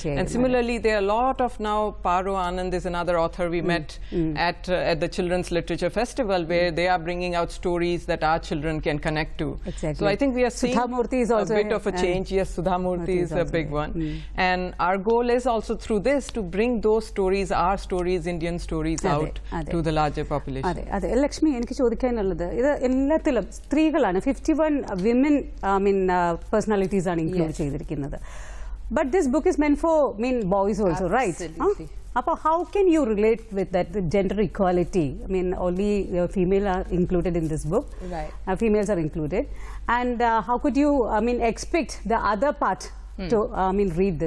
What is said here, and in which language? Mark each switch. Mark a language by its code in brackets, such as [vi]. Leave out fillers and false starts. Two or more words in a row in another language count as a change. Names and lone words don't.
[en] And similarly, there are a lot of now, Paro Anand is another author we met at the Children's Literature Festival, where they are bringing out stories that our children can connect to. So I think we are seeing a bit of a change. Yes, Sudhamurthy is a big one. And our goal is also through this to bring those stories, our stories, Indian stories out to the larger population. Lakshmi, [ml] എനിക്ക് ചോദിക്കാനുള്ളത് ഇത് എല്ലാത്തിലും സ്ത്രീകളായ 51 [en] women personalities are included [ml] cheyidirikkunnathu. [en] But this book is meant for boys also, right? How can you relate with that, with gender equality? Only female are included in this book. Females are included. And how could you expect the other part to read this?